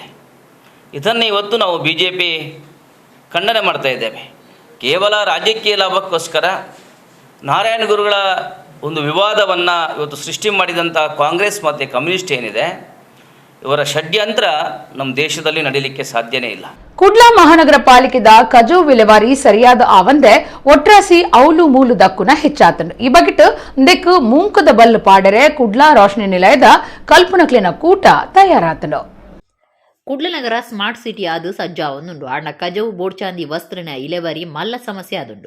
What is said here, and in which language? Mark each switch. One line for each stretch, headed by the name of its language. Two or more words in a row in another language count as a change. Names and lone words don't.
Kannada: ಇದನ್ನು ಇವತ್ತು ನಾವು BJP ಖಂಡನೆ ಮಾಡ್ತಾ ಇದ್ದೇವೆ. ಕೇವಲ ರಾಜಕೀಯ ಲಾಭಕ್ಕೋಸ್ಕರ ನಾರಾಯಣ ಗುರುಗಳ ಒಂದು ವಿವಾದವನ್ನು ಇವತ್ತು ಸೃಷ್ಟಿ ಮಾಡಿದಂಥ ಕಾಂಗ್ರೆಸ್ ಮತ್ತು ಕಮ್ಯುನಿಸ್ಟ್ ಏನಿದೆ, ಇವರ ಷಡ್ಯಂತ್ರ ನಮ್ಮ ದೇಶದಲ್ಲಿ ನಡೀಲಿಕ್ಕೆ ಸಾಧ್ಯನೇ ಇಲ್ಲ.
Tulu: ಕುಡ್ಲ ಮಹಾನಗರ ಪಾಲಿಕೆದ ಕಜೋ ವಿಲೇವಾರಿ ಸರಿಯಾದ ಆವಂದೆ ಒಟ್ರಾಸಿ ಔಲು ಮೂಲು ದಕ್ಕುನ ಹೆಚ್ಚಾತನು. ಈ ಬಗೆಟ್ ಇಂದೆಕ್ ಮೂಂಕದ ಬಲ್ಲು ಪಾಡರೆ ಕುಡ್ಲ ರೋಶನಿ ನಿಲಯದ ಕಲ್ಪನಕ್ಲಿನ ಕೂಟ ತಯಾರಾತನು. ಕುಡ್ಲನಗರ
English: smart city
Tulu: ಆದು ಸಜ್ಜಾವೊಂದುಂಡು ಆಂಡ ಕಜವು ಬೋಡ್ಚಾಂದಿ ವಸ್ತ್ರನ ಇಲೆವಾರಿ ಮಲ್ಲ ಸಮಸ್ಯೆ ಆದುಂಡು.